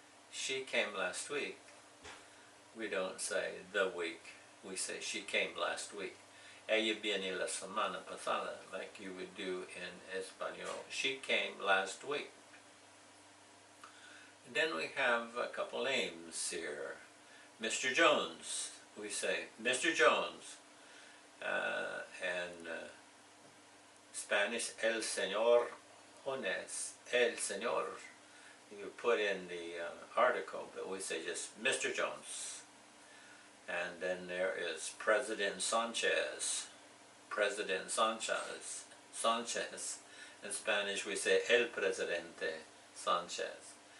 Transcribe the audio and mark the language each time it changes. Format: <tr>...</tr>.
<en>She came last week. We don't say the week. We say she came last week.</en> <es>Ella viene la semana pasada,</es> <en>like you would do in Espanol. She came last week. And then we have a couple names here. Mr. Jones. We say Mr. Jones. And Spanish,</en> <es>el señor</es> <en>Jones.</en> <es>El señor.</es> <en>You put in the article, but we say just Mr. Jones. And then there is President Sanchez. President Sanchez. Sanchez. In Spanish we say</en> <es>el presidente</es> <en>Sanchez.</en>